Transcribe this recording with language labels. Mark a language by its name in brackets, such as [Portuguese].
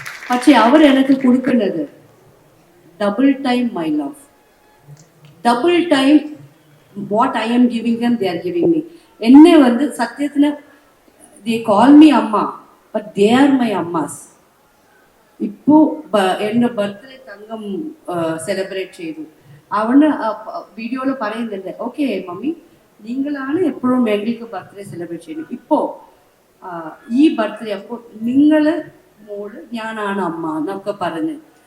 [Malayalam] പക്ഷെ അവരെനിക്ക് കൊടുക്കുന്നത് [English] Double time my love. Double time what I am giving them, they are giving me. [Malayalam] എന്നെ [Tamil] வந்து [Malayalam] സത്യത്തിന് [English] they call me amma but they are my ammas. [Malayalam] ഇപ്പോ എന്റെ ബർത്ത്ഡേ തങ്കം സെലിബ്രേറ്റ് ചെയ്തു. അവന് വീഡിയോയിൽ പറയുന്നുണ്ട്, ഓക്കെ മമ്മി നിങ്ങളാണ് എപ്പോഴും ഞങ്ങൾക്ക് ബർത്ത്ഡേ സെലിബ്രേറ്റ് ചെയ്യുന്നത്. ഇപ്പോ ഈ ബർത്ത്ഡേ അപ്പോൾ നിങ്ങള് മോള് ഞാനാണ് അമ്മ എന്നൊക്കെ പറഞ്ഞ്.